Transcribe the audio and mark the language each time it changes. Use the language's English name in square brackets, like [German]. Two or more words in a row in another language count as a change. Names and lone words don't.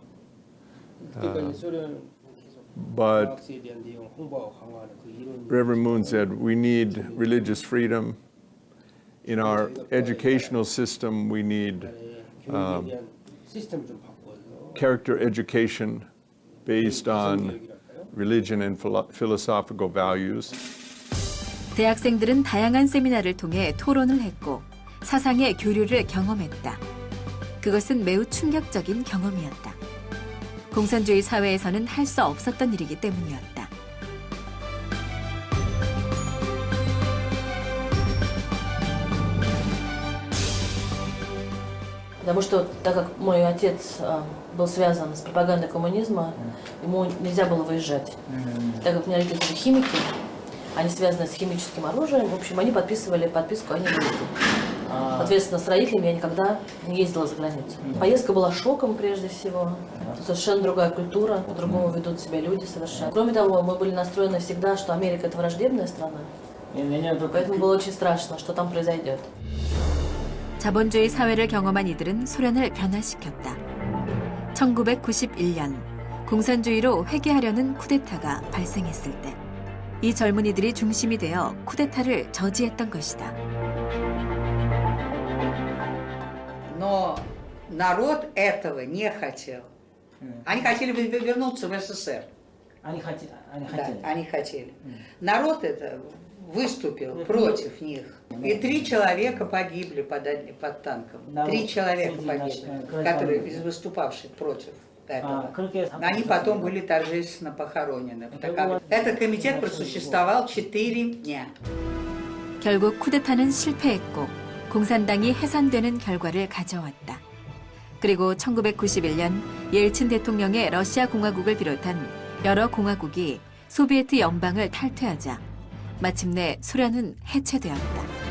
[English] But Reverend Moon said we need religious freedom. In our educational system, we need character education based on religion and philosophical values. [Korean] 대학생들은 다양한 세미나를 통해 토론을 했고 사상의 교류를 경험했다. 그것은 매우 충격적인 경험이었다. 공산주의 사회에서는 할 수 없었던 일이기 때문이었다. [Russian] Потому что, так как мой отец был связан с пропагандой коммунизма, ему нельзя было выезжать. Так как у меня родители химики, они связаны с химическим оружием, в общем, они подписывали подписку о невыезде. Соответственно, с родителями я никогда не ездила за границу. Поездка была шоком прежде всего. Совершенно другая культура, по-другому ведут себя люди совершенно. Кроме того, мы были настроены всегда, что Америка — это враждебная страна. Поэтому было очень страшно, что там произойдет. [Korean] 자본주의 사회를 경험한 이들은 소련을 변화시켰다. 1991년 공산주의로 회귀하려는 쿠데타가 발생했을 때 이 젊은이들이 중심이 되어 쿠데타를 저지했던 것이다. [Russian] Но народ этого не хотел. Они хотели вернуться в СССР. Они хотели. Народ это выступил против них. И 3 человека погибли под танком. 3 человека погибли, которые из выступавших против этого. Они потом были торжественно похоронены. Этот комитет просуществовал 4 дня. [Korean] 결국 쿠데타는 실패했고 공산당이 해산되는 결과를 가져왔다. 그리고 1991년 옐친 대통령의 러시아 공화국을 비롯한 여러 공화국이 소비에트 연방을 탈퇴하자 마침내 소련은 해체되었다.